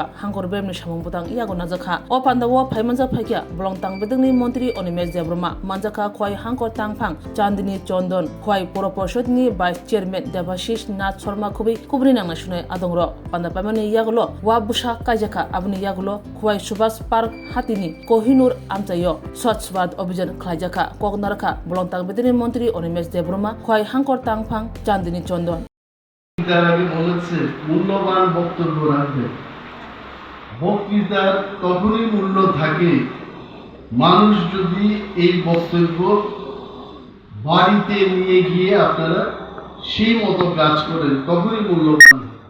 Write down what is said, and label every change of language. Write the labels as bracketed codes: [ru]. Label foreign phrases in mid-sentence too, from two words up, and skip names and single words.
[trp] hangor bemni samung butang yago najakha o pandawo phaimanja phaikya bolong tang bedengni mantri Onimesh Debroma manjaka khoi hangor tangphang Chandini Chondon khoi poro porshadni vice chairman Devashish Nath Sharma kubri nangna shune adongro panda pamani yagolo wa busha kajaka abni yagolo khoi Subhas Park hatini Kohinoor amsayo Swachh Bharat Abhijan khlajaka kognarkha bolong tang মন্ত্রী Onimesh Debroma খয় হাঙ্কর তাংফাং চান্দিনী চন্দন [bn] আমি বলেছে মূল্যবান বক্তব্য রাখবে বক্তৃতার তখনই মূল্য থাকে মানুষ যদি এই বক্তব্য বাড়িতে নিয়ে গিয়ে আপনারা সেই মতো কাজ করেন তখনই মূল্য পান।